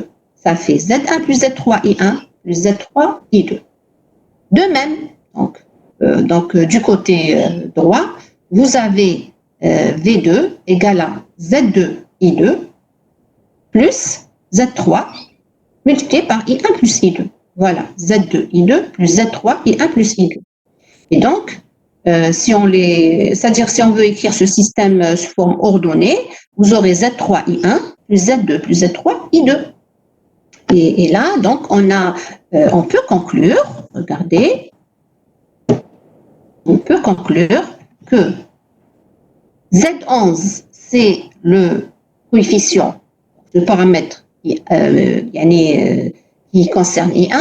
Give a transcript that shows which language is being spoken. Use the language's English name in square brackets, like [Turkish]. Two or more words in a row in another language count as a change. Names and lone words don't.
[French] Ça fait Z1 plus Z3 I1 plus Z3 I2. De même, donc du côté droit, vous avez V2 égale à Z2 I2 plus Z3 multiplié par I1 plus I2. Voilà, Z2 I2 plus Z3 I1 plus I2. Et donc, c'est-à-dire si on veut écrire ce système sous forme ordonnée, vous aurez Z3 I1 plus Z2 plus Z3 I2. Et là, donc, on peut conclure, regardez, on peut conclure que Z11, c'est le coefficient, le paramètre qui concerne I1.